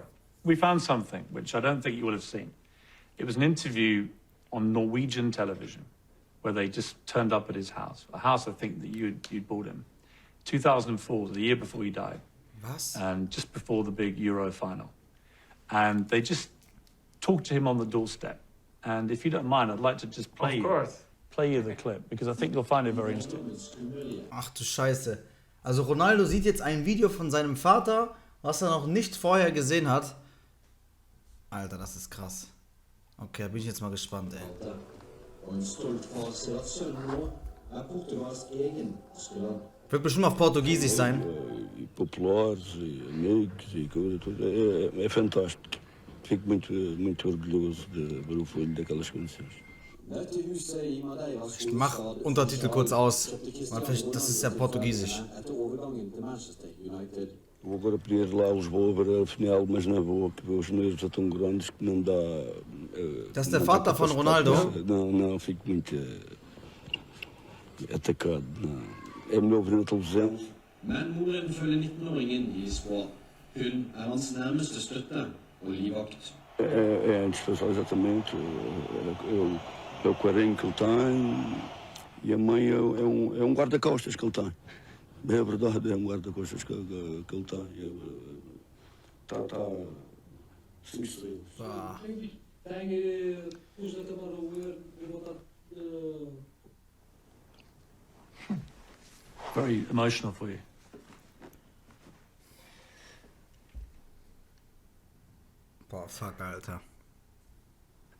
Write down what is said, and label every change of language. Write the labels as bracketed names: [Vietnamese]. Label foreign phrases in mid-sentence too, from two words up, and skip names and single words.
[English] We found something which I don't think you will have seen. It was an interview on Norwegian television where they just turned up at his house, a house I think that you'd bought him. 2004, the year before he died. [German] Was? [English] And just before the big Euro final. And they just talked to him on the doorstep. And if you don't mind, I'd like to just play you the clip, because I think you'll find it very interesting. [German] Ach du Scheiße. Also Ronaldo sieht jetzt ein Video von seinem Vater, was er noch nicht vorher gesehen hat. Alter, das ist krass. Okay, da bin ich jetzt mal gespannt, ey. Wird bestimmt auf Portugiesisch sein. [Portuguese] Populares, amigos e coisa toda. É fantástico. Fico muito orgulhoso de ver o filho daquelas condições. [German] Ich mach Untertitel kurz aus. Das ist ja Portugiesisch. [Portuguese] Vou agora para ir lá a Lisboa ver a final, mas não vou, porque os nervos são tão grandes que não dá. [German] Das ist der Vater von Ronaldo? [Portuguese] Não, fico muito atacado. Não. É melhor ver na televisão. [Norwegian] Men moren følger 19-åringen i språk. Hun er hans nærmeste støtte og livvakt. [Portuguese] É indispensável, exatamente. É o carinho que ele tem e a mãe é um guarda-costas que ele tem. É verdade, é um guarda-costas que ele tem. Tá. Sim, sim. [English] Very emotional for you. [German] Boah, fuck, Alter.